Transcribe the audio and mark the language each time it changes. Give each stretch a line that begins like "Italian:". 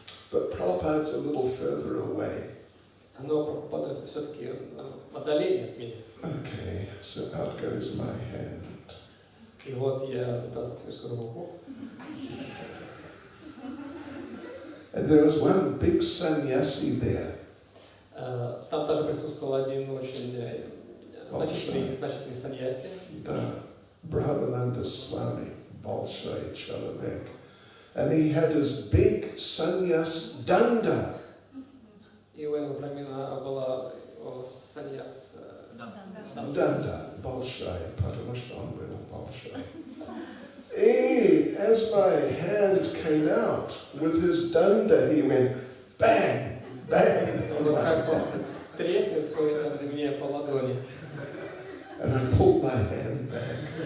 English: But Prabhupada's a little further away.
Russian: Но Прабхупада все-таки в отдалении от меня.
English: Okay, so out goes my hand.
Russian: И вот я вытаскиваю свою руку.
English: And there was one big sannyasi there.
Russian: Там также присутствовал один очень значительный саньяси. Brahmananda Swami, Bolshoi Chalavek.
English: And he had his big sannyas danda.
Russian: И у этого брамина была саньяс Danda, Bolshoi, потому что он был Bolshoi.
English: And as my hand came out with his danda, he went bang, bang.
Russian: Он как бы треснет свой мне по ладони.
English: And I pulled my hand back.